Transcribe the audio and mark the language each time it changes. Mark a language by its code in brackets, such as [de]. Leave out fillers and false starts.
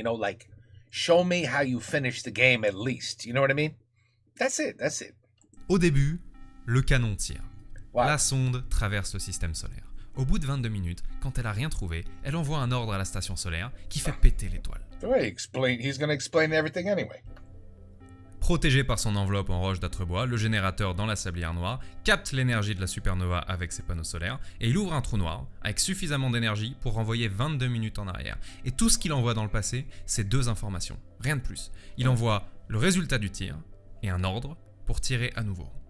[en] Like, show me how you finish the game at least. You know what I mean? That's it. [fr] Au début, le canon tire. Wow. La sonde traverse le système solaire. Au bout de 22 minutes, quand elle a rien trouvé, elle envoie un ordre à la station solaire qui fait péter l'étoile. [en] He's gonna explain everything anyway. [fr] Protégé par son enveloppe en roche d'Atrebois, le générateur dans la sablière noire capte l'énergie de la supernova avec ses panneaux solaires et il ouvre un trou noir avec suffisamment d'énergie pour renvoyer 22 minutes en arrière. Et tout ce qu'il envoie dans le passé, c'est 2 informations, rien de plus. Il envoie le résultat du tir et un ordre pour tirer à nouveau.